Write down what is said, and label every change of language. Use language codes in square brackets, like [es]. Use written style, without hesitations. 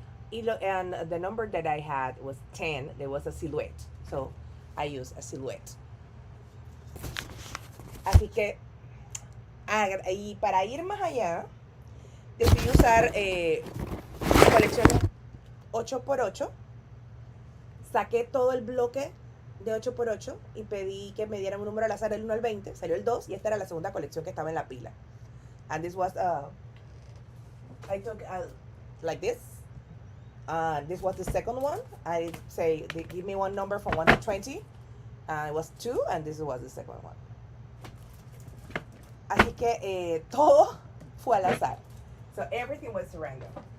[en] And the number that I had was 10. There was a silhouette. So, I used a silhouette. [es] Así que, y para ir más allá, decidí usar colecciones 8x8. Saqué todo el bloque de 8x8 y pedí que me dieran un número al azar del 1 al 20. Salió el 2 y esta era la segunda colección que estaba en la pila. [en] And this was, I took like this. This was the second one. I say, they give me one number from 1 to 20. It was 2, and this was the second one. [es] Así que todo fue al azar. [en] So everything was random.